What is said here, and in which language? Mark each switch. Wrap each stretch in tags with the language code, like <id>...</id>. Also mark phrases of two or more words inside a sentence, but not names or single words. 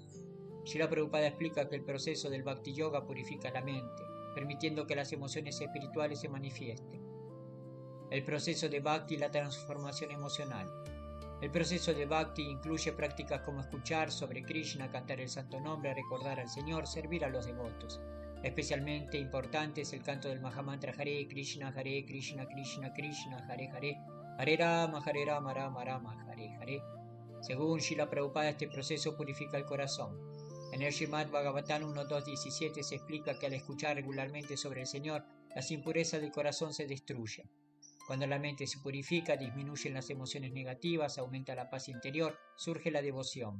<es>Srila Prabhupada explica que el proceso del</es> <sa>Bhakti Yoga</sa> <es>purifica la mente, permitiendo que las emociones espirituales se manifiesten. El proceso de Bhakti y la transformación emocional. El proceso de Bhakti incluye prácticas como escuchar sobre Krishna, cantar el santo nombre, recordar al Señor, servir a los devotos. Especialmente importante es el canto del Mahamantra</es> <sa>Hare Krishna, Krishna Krishna, Hare Hare, Hare Rama, Rama Rama, Hare Hare.</sa> <es>Según Srila Prabhupada, este proceso purifica el corazón. En el Srimad Bhagavatam 1.2.17 se explica que al escuchar regularmente sobre el Señor, las impurezas del corazón se destruyen. Cuando la mente se purifica, disminuyen las emociones negativas, aumenta la paz interior, surge la devoción.</es>